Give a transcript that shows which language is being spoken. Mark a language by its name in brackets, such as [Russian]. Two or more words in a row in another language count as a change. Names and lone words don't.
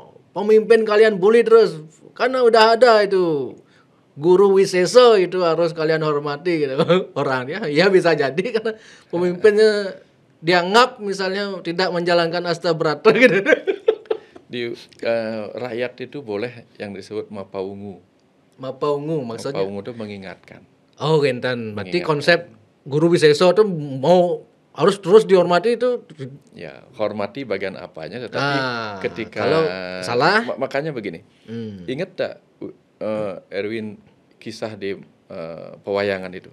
[Indonesian] Pemimpin kalian bully terus, karena udah ada itu Guru Wiseso itu harus kalian hormati gitu. Orangnya ya bisa jadi karena pemimpinnya dianggap misalnya tidak menjalankan Astabrata gitu. Di rakyat itu boleh yang disebut mapaungu. Mapaungu maksudnya? Mapaungu itu mengingatkan. Oh genten, berarti konsep Guru Wiseso itu mau harus terus dihormati itu. Ya, hormati bagian apanya, tetapi ketika kalau salah, makanya begini. Ingat tak Erwin kisah di pewayangan itu?